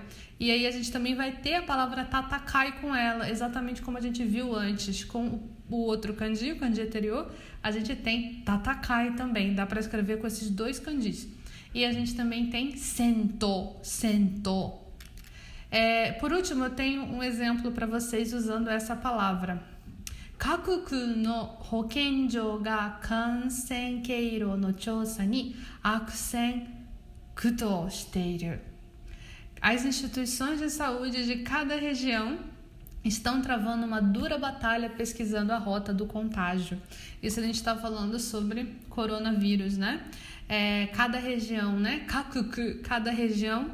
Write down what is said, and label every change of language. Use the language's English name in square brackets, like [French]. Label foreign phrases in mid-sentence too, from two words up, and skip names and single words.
[Portuguese] E aí a gente também vai ter a palavra tatakai com ela, exatamente como a gente viu antes. Com o outro kanji, o kanji anterior, a gente tem tatakai também. Dá para escrever com esses 2 kanjis. E a gente também tem sento. Por último, eu tenho um exemplo para vocês usando essa palavra. [Japanese] 各区の保健所が感染経路の調査に悪戦苦闘している. [Portuguese] As instituições de saúde de cada região estão travando uma dura batalha pesquisando a rota do contágio. Isso a gente está falando sobre coronavírus, né? Cada região, né? Kakuku, cada região.